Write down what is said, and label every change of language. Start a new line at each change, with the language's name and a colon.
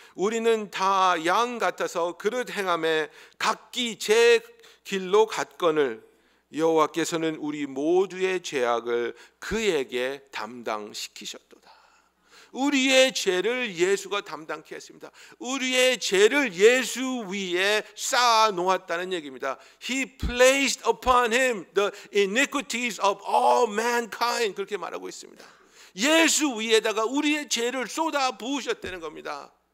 Korean: 우리는 다 양 같아서 그릇 행함에 각기 제 길로 갔거늘 여호와께서는 우리 모두의 죄악을 그에게 담당시키셨도다. 우리의 죄를 예수가 담당케 했습니다. 우리의 죄를 예수 위에 쌓아 놓았다는 얘기입니다.
English: He placed upon him the iniquities of all mankind,
Korean: 그렇게 말하고 있습니다. 예수 위에다가 우리의 죄를 쏟아 부으셨다는 겁니다.